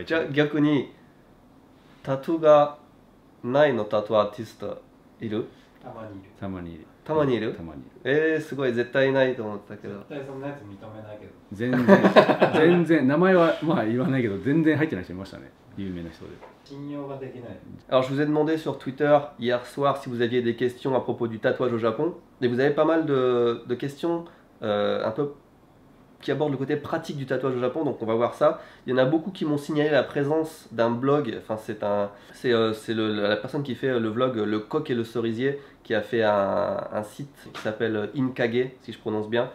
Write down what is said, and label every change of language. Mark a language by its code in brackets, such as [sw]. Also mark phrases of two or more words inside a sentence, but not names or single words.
[ja] じゃあ逆にタトゥーがないのタトゥーアーティストいる？たまにいる。たまにいる？たまにいる。すごい、絶対いないと思ったけど。絶対そんなやつ認めないけど。全然名前はまあ言わないけど全然入ってない人いましたね、有名な人で。信用ができない。 [fr] Alors je vous ai demandé sur Twitter hier soir si vous aviez des questions à propos du tatouage au Japon, et vous avez pas mal de questions un peu qui abordent le côté pratique du tatouage au Japon, donc on va voir ça. Il y en a beaucoup qui m'ont signalé la présence d'un blog, enfin c'est la personne qui fait le vlog Le Coq et le Cerisier, qui a fait un site qui s'appelle Inkage, si je prononce bien.